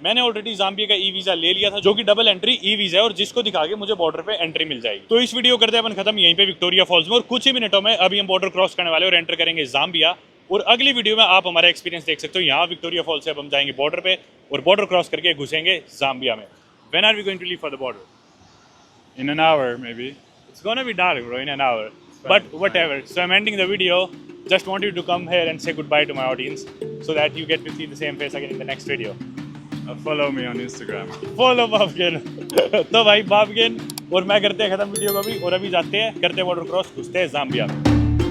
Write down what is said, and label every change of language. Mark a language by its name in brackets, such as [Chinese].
[Hindi] मैंने already Zambia का e visa ले लिया था, जो कि डबल एंट्री ई वीजा है और जिसको दिखा के मुझे बॉर्डर पे एंट्री मिल जाएगी। तो इस वीडियो करते हैं अपन खत्म यहीं पे विक्टोरिया फॉल्स में, और कुछ ही मिनटों में अभी हम बॉर्डर क्रॉस करने वाले और एंटर करेंगे जाम्बिया। और अगली वीडियो में आप हमारा एक्सपीरियंस देख सकते हो। यहाँ विक्टोरिया फॉल्स से अब हम जाएंगे बॉर्डर पे और बॉर्डर क्रॉस करके घुसेंगे जाम्बिया में। [English] When are we going to leave for the border? In an hour, maybe. It's gonna be dark, bro, in an hour. But whatever. So I'm ending the video. Just want you to come here and say goodbye to my audience, so that you get to see the same face again in the next video. Follow me on Instagram. Follow Bhavgen. [Hindi] तो भाई Bhavgen और मैं करते हैं खत्म video को भी, और अभी जाते हैं करते हैं बॉर्डर क्रॉस, घुसते हैं जाम्बिया में।